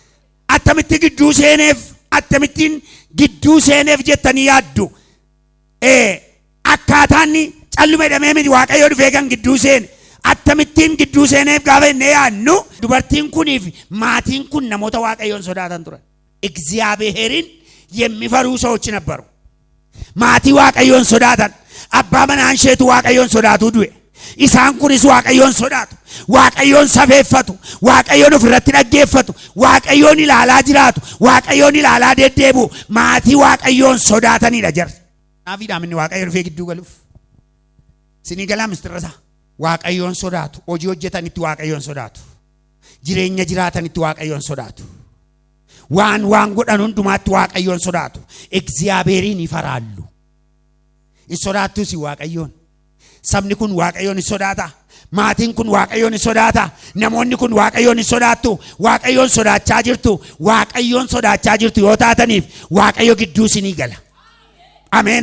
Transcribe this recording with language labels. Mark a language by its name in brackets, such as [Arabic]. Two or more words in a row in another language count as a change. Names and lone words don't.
[Oromo] Akkamittiin gidduu seeneef jettanii yaaddu. Akkaataan callume dhamee miti Waaqayyo dhufee kan gidduu seene. Akkamittiin gidduu seeneef gaafa inni yaadnu dubartiin kuniif maatiin kun namoota Waaqayyoon sodaatan turan. [Amharic] እግዚአብሔርን የሚፈሩ ሰዎች ነበሩ። [Oromo] maatii Waaqayyoon sodaatan. Abbaa manaan isheetu Waaqayyoon sodaatu du'e. Isaan kunis Waaqayyoon sodaatu. Waaqayyoon safeeffatu. Waaqayyoon ofirratti dhaggeeffatu. Waaqayyoon ilaalaa jiraatu. Waaqayyoon ilaalaa deddeebi'u. Maatii Waaqayyoon sodaatanidha jarri. Naafiidhaan inni Waaqayyo dhufee gidduu galuuf. Sinii galaa mistirrasaa. Waaqayyoon sodaatu. Hojii hojjetanitti Waaqayyoon sodaatu. Jireenya jiraatanitti Waaqayyoon sodaatu. waan godhan hundumaatti Waaqayyoon sodaatu. [Amharic] እግዚአብሔርን ይፈራሉ. [Oromo] Sodaattus Waaqayyoon. Sabni kun Waaqayyoon sodaata. Maatiin kun Waaqayyoon sodaata. Namoonni kun Waaqayyoon sodaattu. Waaqayyoon sodaachaa jirtu yoo taataniif Waaqayyo gidduu isinii gala. Ameen.